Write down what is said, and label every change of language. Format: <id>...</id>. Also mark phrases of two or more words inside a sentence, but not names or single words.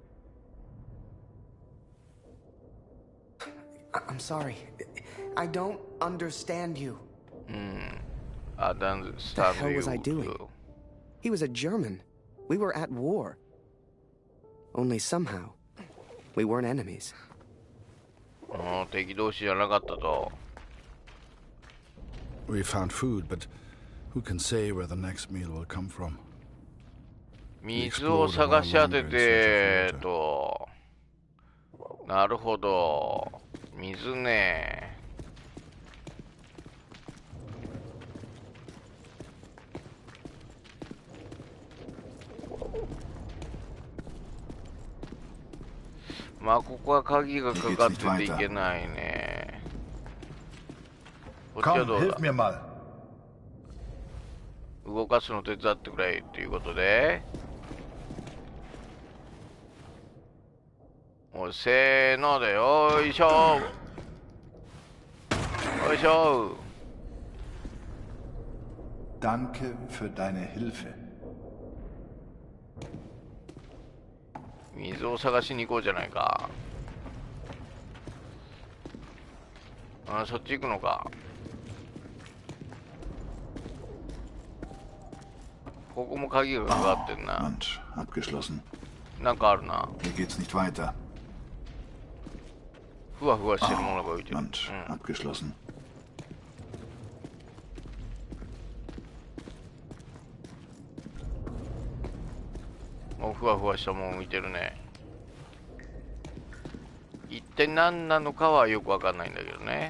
<en>I'm sorry. I don't understand you. I don't What the understand hell was I doing? you. He was a German. We were at war. Only somehow, we weren't enemies.</en> <ja>敵同士じゃなかったと。</ja> <en>We found food, but who can say where the next meal will come from?</en> <ja>水を探し当ててと。なるほど。水ね。まあここは鍵がかかってていけないね。こっちは</ja> <de>Komm,</de> <ja>どう</ja> <de>hilf</de> <ja>だ。</ja> <de>mir mal.</de> <ja>動かすの手伝ってくれっていうことで。もうせーのでよいしょ。よいしょ。</ja> <de>Danke für deine Hilfe.</de> <ja>水を探しに行こうじゃないか。あ、そっち行くのか。ここも鍵がかかってんな。</ja> <de>Mensch, abgeschlossen.</de> <ja>なんかあるな。</ja> <de>Hier geht's nicht weiter.</de> <ja>ふわふわしてるものが置いてる。</ja> <de>Mensch, abgeschlossen.</de> <ja>もうふわふわしたもの置いてるね。一体何なのかはよくわかんないんだけどね。</ja>